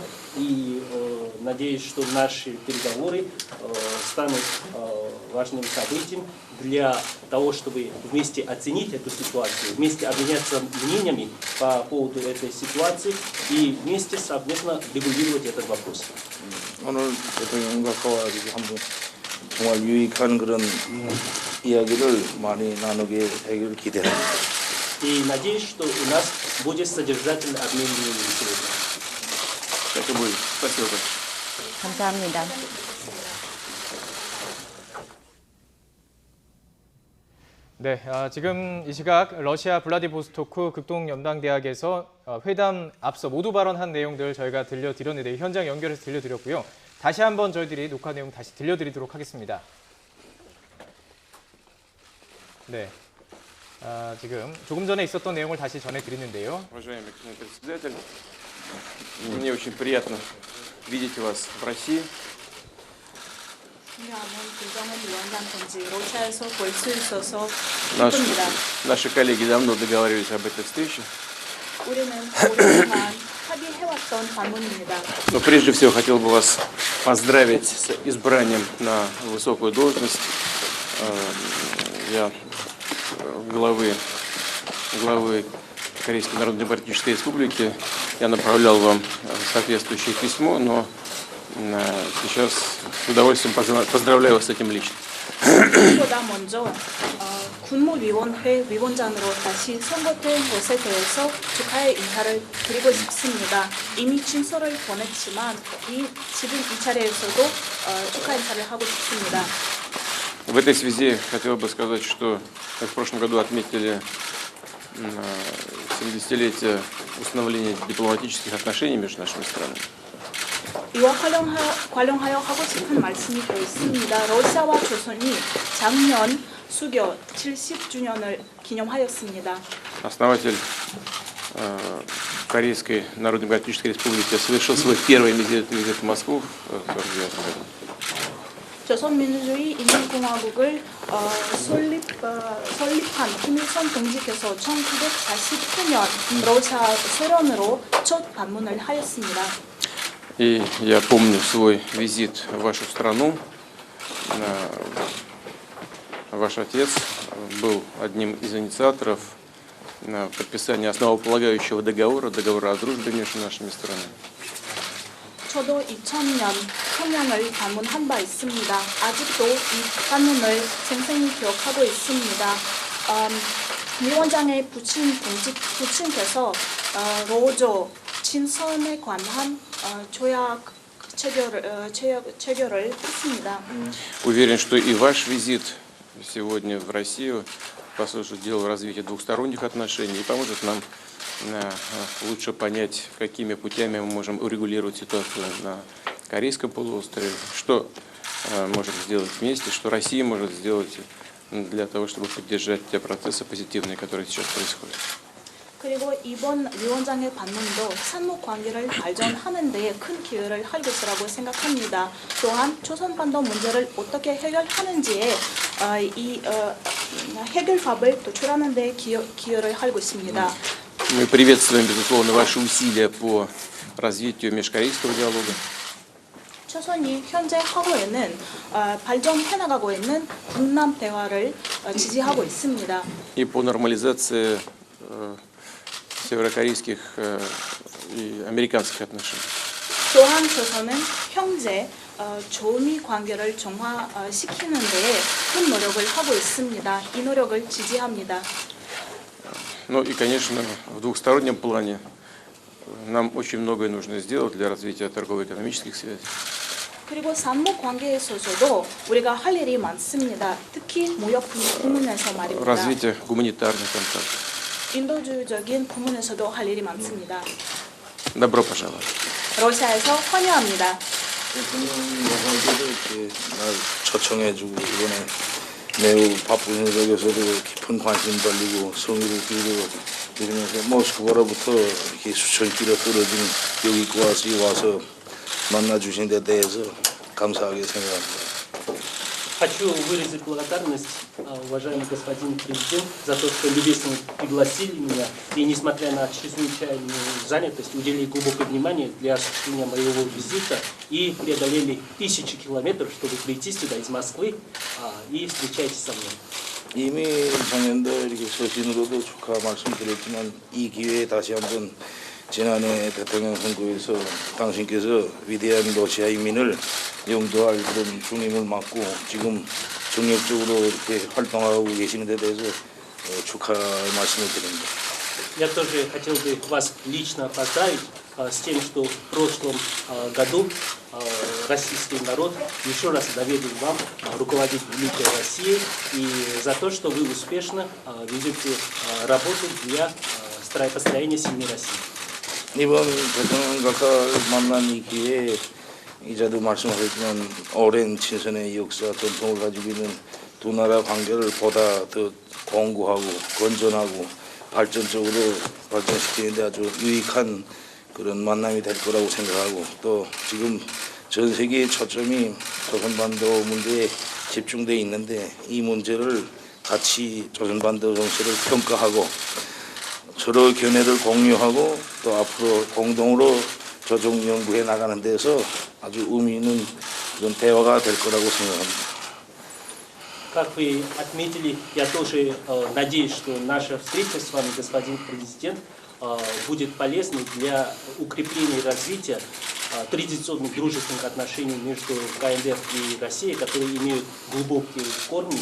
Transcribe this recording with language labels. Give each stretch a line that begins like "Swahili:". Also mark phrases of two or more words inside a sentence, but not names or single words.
Russian: И надеюсь, что наши переговоры станут важным событием для того, чтобы вместе оценить эту ситуацию, вместе обменяться мнениями по поводу этой ситуации и вместе совместно регулировать этот вопрос.
Korean: 오늘 대통령과 가가지고 한번 정말 유익한 그런 이야기를 많이 나누게 되기를 기대합니다.
Russian: И надеюсь, что у нас будет содержательный обмен мнениями сегодня. Это будет. Спасибо большое.
Korean: 감사합니다. 네, 지금 이 시각 러시아 블라디보스토크 극동연방대학에서 회담 앞서 모두 발언한 내용들 저희가 들려드렸는데 현장 연결해서 들려드렸고요. 다시 한번 저희들이 녹화 내용 다시 들려드리도록 하겠습니다. 네, 지금 조금 전에 있었던 내용을 다시 전해드리는데요.
Russian: Уважаемый господин председатель, мне очень приятно видеть вас в России.
Korean: 중요한 김정은 위원장 동지 러시아에서 볼 수 있어서
Russian: Наши,
Korean: 기쁩니다.
Russian: наши коллеги давно договаривались об этой встрече.
Korean: 우리는 오랫동안 합의해왔던 방문입니다.
Russian: Но прежде всего хотел бы вас поздравить с избранием на высокую должность главы Корейской Народно-Демократической Республики. Я направлял вам соответствующее письмо, но сейчас с удовольствием поздравляю вас с этим лично.
Korean: 보다 먼저 군무위원회 위원장으로 다시 선거된 것에 대해서 축하의 인사를 드리고 싶습니다. 이미 친서를 보냈지만 지금 이 차례에서도 축하 인사를 하고 싶습니다.
Russian: В этой связи хотел бы сказать, что мы в прошлом году отметили 70-летие установления дипломатических отношений между нашими странами.
Korean: 이와 관련하여 하고 싶은 말씀이 더 있습니다. 러시아와 조선이 작년 수교 70주년을 기념하였습니다.
Russian: Основатель Корейской Народно-Демократической Республики совершил свой первый визит в Москву в 1949 году.
Korean: 조선민주주의 인민공화국을 설립한 김일성 동지께서 1949년 러시아 소련으로 첫 방문을 하였습니다.
Russian: И я помню свой визит в вашу страну. Ваш отец был одним из инициаторов подписания основополагающего договора о дружбе между нашими странами.
Korean: 저도 2000년 평양을 방문한 바 있습니다. 아직도 이 방문을 생생히 기억하고 있습니다. 위원장의 부친께서 로조 친선에 관한 조약 체결을 했습니다.
Russian: Уверен, что и ваш визит сегодня в Россию послужит делу развития двухсторонних отношений и поможет нам лучше понять, какими путями мы можем урегулировать ситуацию на Корейском полуострове, что можем сделать вместе, что Россия может сделать для того, чтобы поддержать те процессы позитивные, которые сейчас происходят.
Korean: 그리고 이번 위원장의 방문도 삼국 관계를 발전하는 데에 큰 기여를 할 것이라고 생각합니다. 또한 조선반도 문제를 어떻게 해결하는지에 해결법을 도출하는 데 기여를 할 것입니다.
Russian: Мы приветствуем, безусловно, ваши усилия по развитию межкорейского диалога.
Korean: 조선이 현재 하고 있는 발전해 나가고 있는 북남 대화를 지지하고 있습니다.
Russian: И по нормализации северокорейских и американских отношений.
Korean: 또한 조선은 형제 조미 관계를 정화시키는 데에 큰 노력을 하고 있습니다. 이 노력을 지지합니다.
Russian: Ну и, конечно, в двухстороннем плане нам очень многое нужно сделать для развития торгово-экономических связей.
Korean: 그리고 삼국 관계에서도 우리가 할 일이 많습니다. 특히 무역 부문에서 말입니다.
Russian: Развитие гуманитарных контактов.
Korean: 인도주의적인 부문에서도 할 일이 많습니다.
Russian: Добро пожаловать.
Korean: 러시아에서 환영합니다. 대통령께도 이렇게 날 초청해주고 이번에 매우 바쁜 일정에서도 깊은 관심 돌리고 성의를 기울이고 이러면서 모스크바로부터 이렇게 수천 킬로 떨어진 여기까지 와서 만나주신 데 대해서 감사하게 생각합니다.
Russian: Хочу выразить благодарность, уважаемый господин президент, за то, что любезно пригласили меня и, несмотря на чрезвычайную занятость, уделили глубокое внимание для осуществления моего визита и преодолели 1000 километров, чтобы прийти сюда из Москвы и встречайтесь со мной.
Korean: 이미 작년도 이렇게 서신으로도 축하 말씀드렸지만 이 기회에 다시 한번 지난해 대통령 선거에서 당신께서 위대한 러시아 인민을 영도할 그런 중임을 맡고 지금 정력적으로 이렇게 활동하고 계시는 데 대해서 축하 말씀을 드립니다.
Russian: Я тоже хотел бы вас лично поздравить с тем, что в прошлом году российский народ еще раз доверил вам руководить великой Россией и за то, что вы успешно ведете работу для построения сильной России.
Korean: 이번 대통령과 만난 이 기회에 이자도 말씀하셨지만 오랜 친선의 역사 전통을 가지고 있는 두 나라 관계를 보다 더 공고하고 건전하고 발전적으로 발전시키는 데 아주 유익한 그런 만남이 될 거라고 생각하고 또 지금 전 세계의 초점이 조선반도 문제에 집중돼 있는데 이 문제를 같이 조선반도 정세를 평가하고 서로 견해를 공유하고 또 앞으로 공동으로 조정 연구해 나가는 데서 아주 의미 있는 그런 대화가 될 거라고 생각합니다.
Russian: Как вы отметили, я тоже надеюсь, что наша встреча с вами, господин президент, будет полезной для укрепления и развития традиционных дружественных отношений между КНДР и Россией, которые имеют глубокие корни.